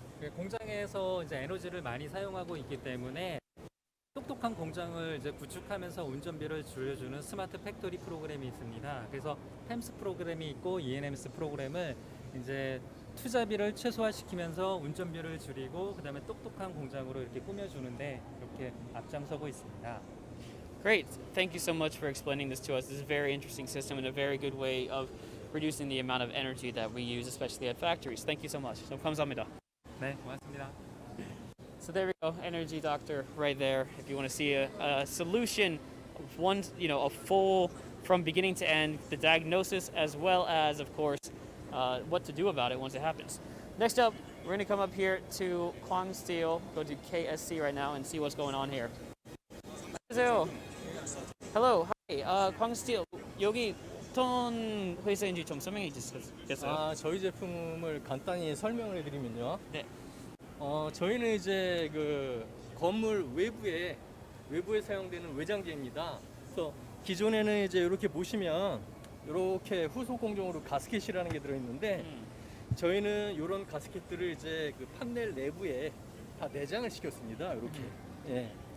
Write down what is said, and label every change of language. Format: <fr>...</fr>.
<ko>공장에서 이제 에너지를 많이 사용하고 있기 때문에 똑똑한 공장을 이제 구축하면서 운전비를 줄여주는 스마트 팩토리 프로그램이 있습니다. 그래서 팸스 프로그램이 있고 ENMS 프로그램을 이제 투자비를 최소화시키면서 운전비를 줄이고 그다음에 똑똑한 공장으로 이렇게 꾸며주는데 이렇게 앞장서고 있습니다.</ko> <en>Great. Thank you so much for explaining this to us. This is a very interesting system and a very good way of reducing the amount of energy that we use, especially at factories. Thank you so much. So</en> <ko>감사합니다. 네, 고맙습니다.</ko> <en>So there we go, Energy Doctor right there. If you want to see a solution, one, a full from beginning to end, the diagnosis as well as, of course, what to do about it once it happens. Next up, we're going to come up here to Kwang Steel, go to KSC right now and see what's going on here.</en> <ko>안녕하세요.</ko> <en>Hello.</en> <ko>Hey, Kwang Steel, 여기 어떤 회사인지 좀 설명해 주시겠어요? 저희 제품을 간단히 설명을 해드리면요. 네. 저희는 이제 그 건물 외부에 사용되는 외장재입니다. 그래서 기존에는 이제 이렇게 보시면 이렇게 후속 공정으로 가스켓이라는 게 들어있는데 저희는 이런 가스켓들을 이제 그 판넬 내부에 다 내장을 시켰습니다. 이렇게. 예.</ko>